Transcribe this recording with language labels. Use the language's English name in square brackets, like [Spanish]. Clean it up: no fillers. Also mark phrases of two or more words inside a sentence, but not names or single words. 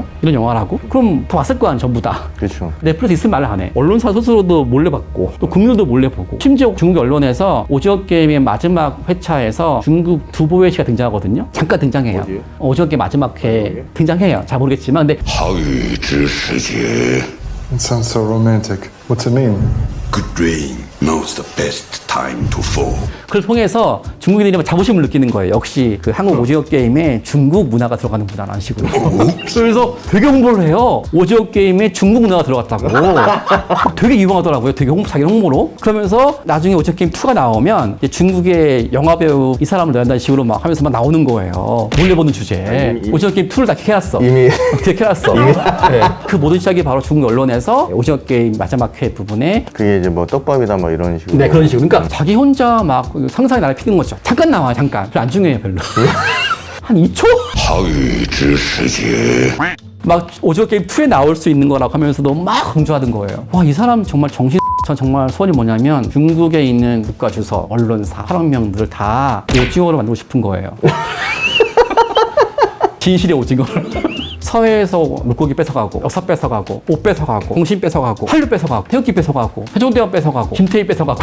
[Korean] 이런 영화라고? 그럼 다 왔을 거 아니야, 전부 다. 그렇죠. 넷플릭스 있으면 말을 안 해. 언론사 스스로도 몰래 봤고 또 국민들도 몰래 보고 심지어 중국 언론에서 오징어 게임의 마지막 회차에서 중국 두보회 씨가 등장하거든요. 잠깐 등장해요. 어디에? 오징어 게임 마지막 회 등장해요. 잘 모르겠지만 근데 [Chinese] 好雨之世界 [English] It sounds so romantic. What's it mean? Good rain knows the best time to fall. [Korean] 그걸 통해서 중국인들이 막 자부심을 느끼는 거예요. 역시 그 한국 오징어 게임에 중국 문화가 들어가는구나라는 식으로. 그래서 되게 홍보를 해요. 오징어 게임에 중국 문화가 들어갔다고. 되게 유명하더라고요. 되게 자기 홍보로. 그러면서 나중에 오징어 게임 2가 나오면 이제 중국의 영화배우 이 사람을 넣는다는 식으로 막 하면서 막 나오는 거예요. 몰래 보는 주제. 오징어 게임 2를 다 캐놨어. 이미 캐놨어. 네. 그 모든 시작이 바로 중국 언론에서 오징어 게임 마지막 회 부분에 그게 이제 뭐 떡밥이다 뭐 이런 식으로. 네, 그런 식으로. 그러니까 자기 혼자 막 상상이 나를 피는 거죠. 잠깐 나와요, 잠깐. 별로 안 중요해요, 별로. 한 2초? [Chinese] 好雨之世界 [Korean] 막 오징어 게임 2에 나올 수 있는 거라고 하면서도 막 강조하던 거예요. 와, 이 사람 정말 정신. 전 정말 소원이 뭐냐면 중국에 있는 국가 주석, 언론사, 사람명들을 다 오징어로 만들고 싶은 거예요. 진실의 오징어를. 서해에서 물고기 뺏어가고, 역사 뺏어가고, 옷 뺏어가고, 공신 뺏어가고, 한류 뺏어가고, 태극기 뺏어가고, 세종대왕 뺏어가고, 김태희 뺏어가고.